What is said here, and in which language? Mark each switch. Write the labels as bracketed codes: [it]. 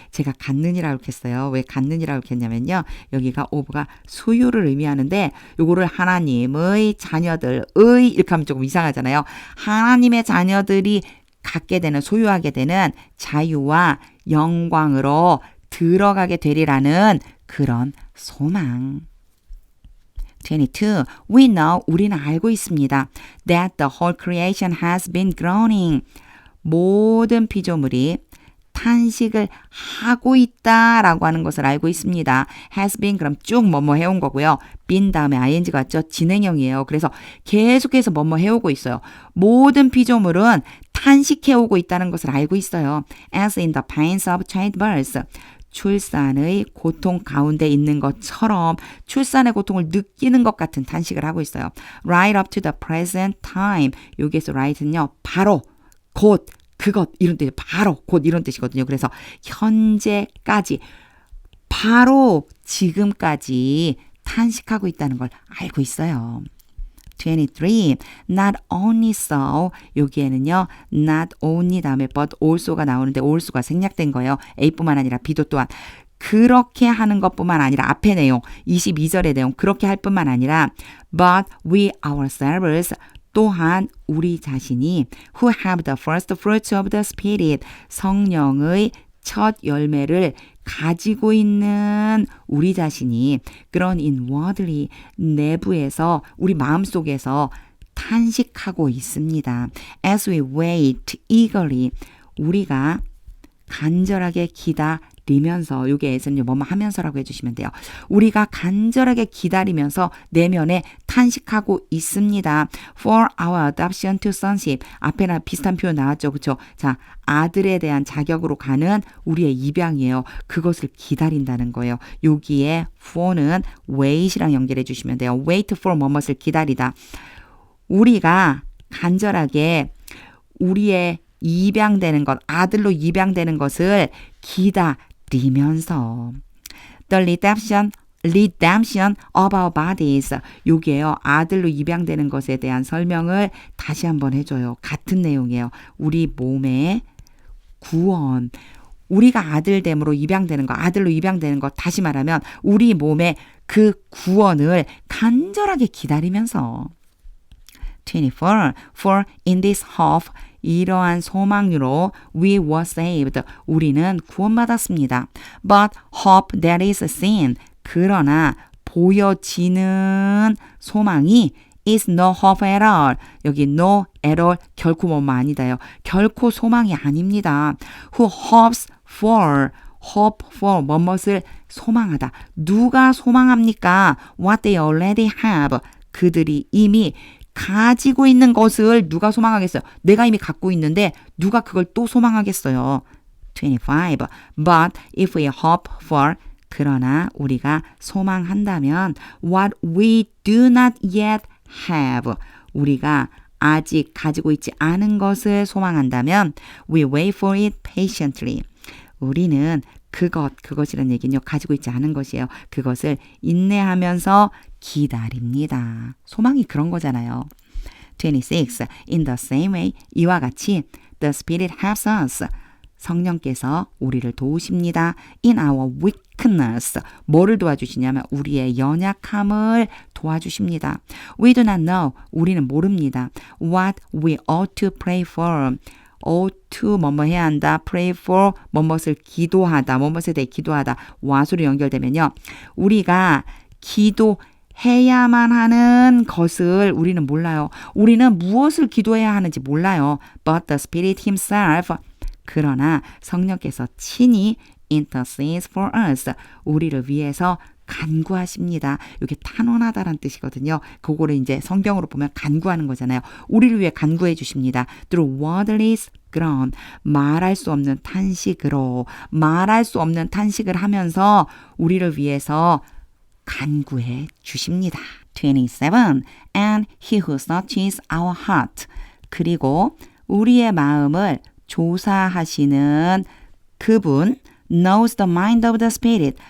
[ko] 제가 갖는이라고 했어요. 왜 갖는이라고 했냐면요. 여기가 of가 소유를 의미하는데 요거를 하나님의 자녀들의 이렇게 하면 조금 이상하잖아요. 하나님의 자녀들이 갖게 되는 소유하게 되는 자유와 영광으로 들어가게 되리라는 그런 소망. 22. [en] We know, [ko] 우리는 알고 있습니다. [en] That the whole creation has been groaning. [ko] 모든 피조물이 탄식을 하고 있다라고 하는 것을 알고 있습니다. has been 그럼 쭉 뭐뭐 해온 거고요. been 다음에 ing가 왔죠. 진행형이에요. 그래서 계속해서 뭐뭐 해오고 있어요. 모든 피조물은 탄식해오고 있다는 것을 알고 있어요. [en] as in the pains of childbirth. [ko] 출산의 고통 가운데 있는 것처럼 출산의 고통을 느끼는 것 같은 탄식을 하고 있어요. [en] right up to the present time. [ko] 여기에서 right는요. 바로, 곧, 그것 이런 뜻이 바로 곧 이런 뜻이거든요. 그래서 현재까지 바로 지금까지 탄식하고 있다는 걸 알고 있어요. [en] 23. Not only so. [ko] 여기에는요. Not only 다음에 but also가 나오는데 also가 생략된 거예요. A뿐만 아니라 B도 또한. 그렇게 하는 것뿐만 아니라 앞의 내용 22절의 내용 그렇게 할 뿐만 아니라 [en] but we ourselves [ko] 또한 우리 자신이 [en] who have the first fruits of the Spirit [ko] 성령의 첫 열매를 가지고 있는 우리 자신이 그런 inwardly 내부에서 우리 마음속에서 탄식하고 있습니다. [en] As we wait eagerly [ko] 우리가 간절하게 기다리면서 요게에서는 뭐뭐 하면서라고 해주시면 돼요. 우리가 간절하게 기다리면서 내면에 탄식하고 있습니다. [en] For our adoption to sonship. [ko] 앞에나 비슷한 표현 나왔죠. 그렇죠? 자, 아들에 대한 자격으로 가는 우리의 입양이에요. 그것을 기다린다는 거예요. 여기에 for는 wait이랑 연결해 주시면 돼요. wait for 뭐뭇을 기다리다. 우리가 간절하게 우리의 입양되는 것, 아들로 입양되는 것을 기다리면서 [en] The redemption of our bodies. [ko] 요게요. 아들로 입양되는 것에 대한 설명을 다시 한번 해줘요. 같은 내용이에요. 우리 몸의 구원. 우리가 아들됨으로 입양되는 것, 아들로 입양되는 것, 다시 말하면 우리 몸의 그 구원을 간절하게 기다리면서 24. [en] For in this hope [ko] 이러한 소망으로 [en] we were saved. [ko] 우리는 구원받았습니다. [en] But hope that is seen. [ko] 그러나 보여지는 소망이 [en] is no hope at all. [ko] 여기 no at all 결코 뭐뭐 아니다요. 결코 소망이 아닙니다. [en] Who hopes for. [ko] hope for 뭐뭇을 소망하다. 누가 소망합니까? [en] What they already have. [ko] 그들이 이미 가지고 있는 것을 누가 소망하겠어요? 내가 이미 갖고 있는데 누가 그걸 또 소망하겠어요? 25. [en] But if we hope for [ko] 그러나 우리가 소망한다면 [en] what we do not yet have [ko] 우리가 아직 가지고 있지 않은 것을 소망한다면 [en] we wait for it patiently [ko] 우리는 그것이란 얘기는요. 가지고 있지 않은 것이에요. 그것을 인내하면서 기다립니다. 소망이 그런 거잖아요. 26. [en] In the same way, [ko] 이와 같이 [en] the Spirit helps us. [ko] 성령께서 우리를 도우십니다. [en] In our weakness. [ko] 뭐를 도와주시냐면 우리의 연약함을 도와주십니다. [en] We do not know. [ko] 우리는 모릅니다. [en] What we ought to pray for. [ko] ought to 뭐뭐 해야 한다. pray for 뭐뭇을 기도하다. 뭐뭇에 대해 기도하다. 와수로 연결되면요. 우리가 기도해야만 하는 것을 우리는 몰라요. 우리는 무엇을 기도해야 하는지 몰라요. [en] But the Spirit himself [ko] 그러나 성령께서 친히 [en] intercedes for us. [ko] 우리를 위해서 간구하십니다. 이게 탄원하다란 뜻이거든요. 그거를 이제 성경으로 보면 간구하는 거잖아요. 우리를 위해 간구해 주십니다. [en] through wordless groan. [ko] 말할 수 없는 탄식으로 말할 수 없는 탄식을 하면서 우리를 위해서 간구해 주십니다. 27. [en] And he who searches our heart. [ko] 그리고 우리의 마음을 조사하시는 그분 [en] knows the mind of the Spirit.